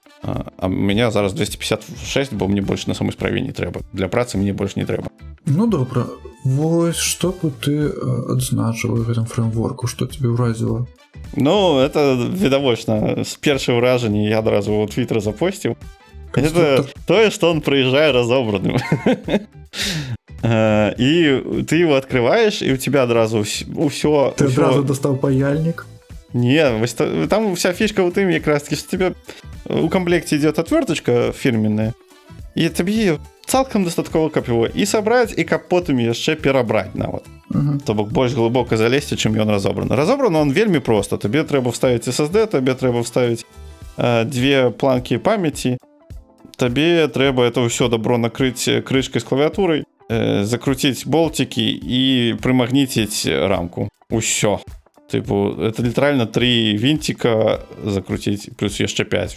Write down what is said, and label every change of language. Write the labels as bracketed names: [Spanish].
[Belarusian] А меня зараз 256, бо мне больш на самой справе не трэба. Для працы мне больш не трэба. Ну, добра. Вось, што б ты адзначыў у гэтым фреймворку, што тебе ўразіла? Ну, это відавочна. З першае ўражанне я адразу ў Твиттер запосціў. Это тое, што он прыязджае разобраным. [Russian] И ты его открываешь, и у тебя одразу усё... Ты одразу достал паяльник? Не, там вся фишка в тым, как раз таки, что тебе у комплекте идет отверточка фирменная, и тебе [Belarusian] цалкам дастаткова каб его и собрать, и каб потым яшчэ перабраць нават. То бок больш глыбока залезці, чым ён разобраны. Разобраны он вельмі проста. Табе трэба вставіць SSD, табе трэба вставіць 2 планкі памяці, табе трэба это ўсё добро накрыць крышкай з клавіатурай, закруціць болтики і прымагніціць рамку. Усё. Типу, это літаральна 3 вінтика закруціць, плюс яшчэ 5.